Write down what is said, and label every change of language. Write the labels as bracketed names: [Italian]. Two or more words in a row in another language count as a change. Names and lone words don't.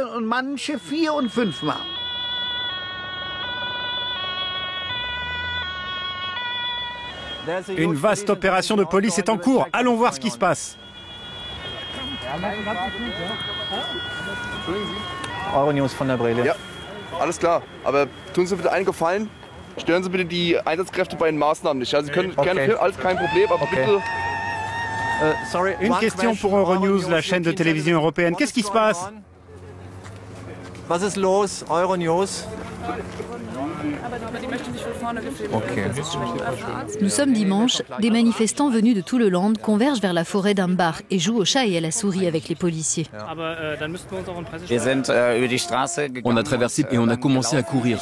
[French] Une vaste opération de police est en cours. Allons voir ce qui se passe. [German] Euronews von der Brille. Ja, alles klar. Aber tun Sie bitte einen Gefallen. Stören Sie bitte die Einsatzkräfte bei den Maßnahmen nicht. Ja, Sie können gerne, alles kein Problem, aber bitte... [French] Une question pour Euronews, la chaîne de télévision européenne. Qu'est-ce qui se passe? [German] Was ist los, Euronews? Okay. [French] Nous sommes dimanche, des manifestants venus de tout le land convergent vers la forêt d'Ambar et jouent au chat et à la souris avec les policiers. On a traversé et on a commencé à courir.